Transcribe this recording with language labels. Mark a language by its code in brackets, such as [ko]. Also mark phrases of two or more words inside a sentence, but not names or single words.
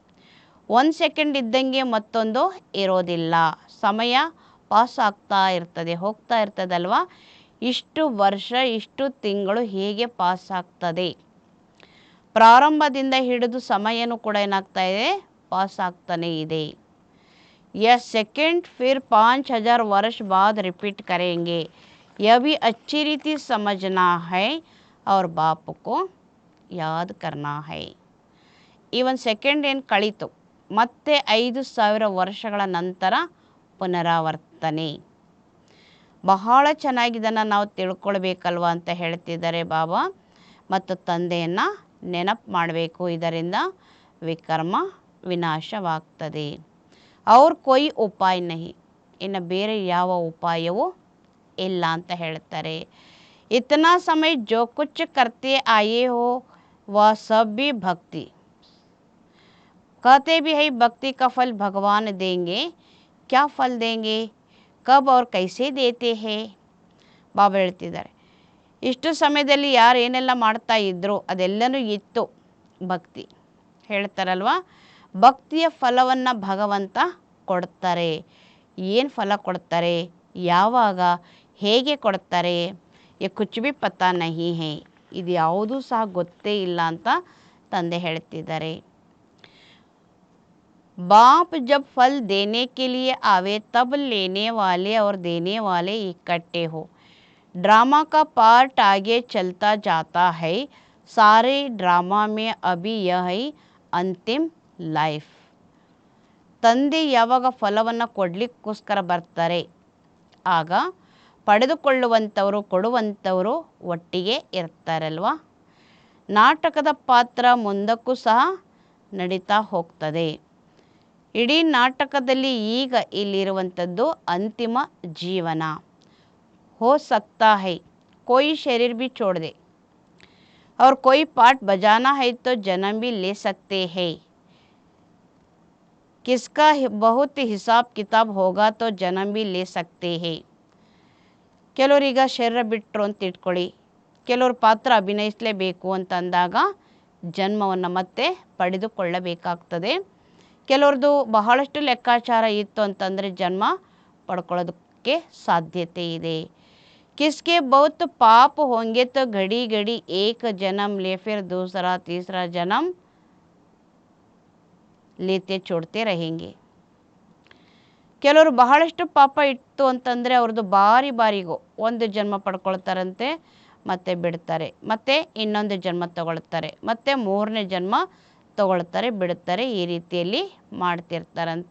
[kn] 1 ಸೆಕೆಂಡ್ ಇದ್ದಂಗೆ ಮತ್ತೊಂದು ಇರೋದಿಲ್ಲ, ಸಮಯ ಪಾಸ್ ಆಗ್ತಾ ಇರ್ತದೆ, ಹೋಗ್ತಾ ಇರ್ತದಲ್ವ. ಇಷ್ಟು ವರ್ಷ ಇಷ್ಟು ತಿಂಗಳು ಹೇಗೆ ಪಾಸ್ ಆಗ್ತದೆ, ಪ್ರಾರಂಭದಿಂದ ಹಿಡಿದು ಸಮಯನೂ ಕೂಡ ಏನಾಗ್ತಾ ಇದೆ, ಪಾಸ್ ಆಗ್ತಾನೆ ಇದೆ. [hi] यह सेकंड फिर 5000 वर्ष बाद रिपीट करेंगे. यह भी अच्छी रीति समझना है और बाप को याद करना है. [kn] ಈ ಒಂದು ಸೆಕೆಂಡ್ ಏನು ಕಳೀತು ಮತ್ತೆ 5,000 ವರ್ಷಗಳ ನಂತರ ಪುನರಾವರ್ತನೆ. ಬಹಳ ಚೆನ್ನಾಗಿದ್ದನ್ನು ನಾವು ತಿಳ್ಕೊಳ್ಬೇಕಲ್ವ ಅಂತ ಹೇಳ್ತಿದ್ದಾರೆ ಬಾಬಾ. ಮತ್ತು ತಂದೆಯನ್ನು ನೆನಪು ಮಾಡಬೇಕು, ಇದರಿಂದ ವಿಕರ್ಮ ವಿನಾಶವಾಗ್ತದೆ. [hi] और कोई उपाय नहीं, [kn] ಇನ್ನು ಬೇರೆ ಯಾವ ಉಪಾಯವೂ ಇಲ್ಲ ಅಂತ ಹೇಳ್ತಾರೆ. [hi] इतना समय जो कुछ करते आये हो वह सब भी ಭಕ್ತಿ कहते भी है भक्ति का फल भगवान देंगे, क्या फल देंगे, कब और कैसे देते हैं. [kn] ಬಾಬಾ ಹೇಳ್ತಿದ್ದಾರೆ, ಇಷ್ಟು ಸಮಯದಲ್ಲಿ ಯಾರು ಏನೆಲ್ಲ ಮಾಡ್ತಾ ಇದ್ರು ಅದೆಲ್ಲನೂ ಇತ್ತು ಭಕ್ತಿ. ಹೇಳ್ತಾರಲ್ವ, ಭಕ್ತಿಯ ಫಲವನ್ನು ಭಗವಂತ ಕೊಡ್ತಾರೆ. ಏನು ಫಲ ಕೊಡ್ತಾರೆ, ಯಾವಾಗ, ಹೇಗೆ ಕೊಡ್ತಾರೆ, [hi] कुछ भी पता नहीं है, [kn] ಇದು ಯಾವುದೂ ಸಹ ಗೊತ್ತೇ ಇಲ್ಲ ಅಂತ ತಂದೆ ಹೇಳ್ತಿದ್ದಾರೆ. [hi] बाप जब फल देने के लिए आवे तब लेने वाले और देने वाले इकट्ठे हो. ड्रामा का पार्ट आगे चलता जाता है. सारे ड्रामा में अभी यह है अंतिम लाइफ. [kn] ತಂದೆ ಯಾವಾಗ ಫಲವನ್ನು ಕೊಡಲಿಕ್ಕೋಸ್ಕರ ಬರ್ತಾರೆ ಆಗ ಪಡೆದುಕೊಳ್ಳುವಂಥವರು ಕೊಡುವಂಥವರು ಒಟ್ಟಿಗೆ ಇರ್ತಾರಲ್ವ. ನಾಟಕದ ಪಾತ್ರ ಮುಂದಕ್ಕೂ ಸಹ ನಡೀತಾ ಹೋಗ್ತದೆ. ಇಡೀ ನಾಟಕದಲ್ಲಿ ಈಗ ಇಲ್ಲಿರುವಂಥದ್ದು ಅಂತಿಮ ಜೀವನ. [hi] हो सकता है कोई शरीर भी छोड़ दे और कोई पार्ट बजाना है तो जन्म भी ले सकते हैं. किसका बहुत हिसाब किताब होगा तो जन्म भी ले सकते हैं. [kn] ಕೆಲವರೀಗ ಶರೀರ ಬಿಟ್ಟರು ಅಂತ ಇಟ್ಕೊಳ್ಳಿ, ಕೆಲವರು ಪಾತ್ರ ಅಭಿನಯಿಸಲೇಬೇಕು ಅಂತ ಅಂದಾಗ ಜನ್ಮವನ್ನು ಮತ್ತೆ ಪಡೆದುಕೊಳ್ಳಬೇಕಾಗ್ತದೆ. ಕೆಲವ್ರದ್ದು ಬಹಳಷ್ಟು ಲೆಕ್ಕಾಚಾರ ಇತ್ತು ಅಂತಂದರೆ ಜನ್ಮ ಪಡ್ಕೊಳ್ಳೋದಕ್ಕೆ ಸಾಧ್ಯತೆ ಇದೆ. [hi] किसके बहुत पाप होंगे तो घड़ी घड़ी एक जन्म ले फिर दूसरा तीसरा जन्म लेते छोड़ते रहेंगे. [kn] ಕೆಲವರು ಬಹಳಷ್ಟು ಪಾಪ ಇತ್ತು ಅಂತಂದರೆ ಅವ್ರದ್ದು ಬಾರಿ ಬಾರಿಗೂ ಒಂದು ಜನ್ಮ ಪಡ್ಕೊಳ್ತಾರಂತೆ, ಮತ್ತೆ ಬಿಡ್ತಾರೆ, ಮತ್ತೆ ಇನ್ನೊಂದು ಜನ್ಮ ತಗೊಳ್ತಾರೆ, ಮತ್ತೆ ಮೂರನೇ ಜನ್ಮ ತಗೊಳ್ತಾರೆ, ಬಿಡುತ್ತಾರೆ. ಈ ರೀತಿಯಲ್ಲಿ ಮಾಡ್ತಿರ್ತಾರಂತೆ.